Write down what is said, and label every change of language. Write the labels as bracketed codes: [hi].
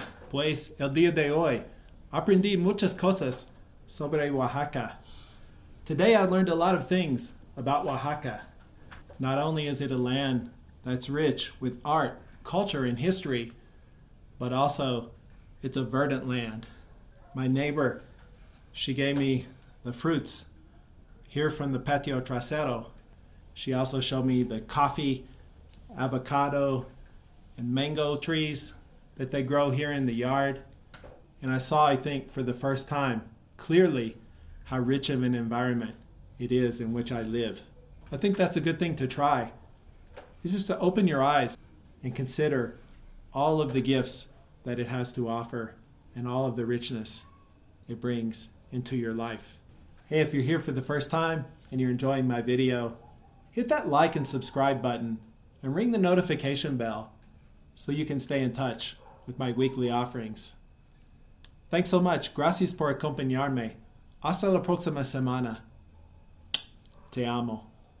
[es] Pues el día de hoy aprendí muchas cosas sobre Oaxaca. [en] Today I learned a lot of things about Oaxaca. Not only is it a land that's rich with art, culture, and history, but also it's a verdant land. My neighbor, she gave me the fruits here from the [es] patio trasero. [en] She also showed me the coffee, avocado, and mango trees that they grow here in the yard. And I saw, I think, for the first time, clearly how rich of an environment it is in which I live. I think that's a good thing to try. It's just to open your eyes and consider all of the gifts that it has to offer and all of the richness it brings into your life. Hey, if you're here for the first time and you're enjoying my video, hit that like and subscribe button and ring the notification bell so you can stay in touch with my weekly offerings. Thanks so much. [es] Gracias por acompañarme. Hasta la próxima semana. Te amo.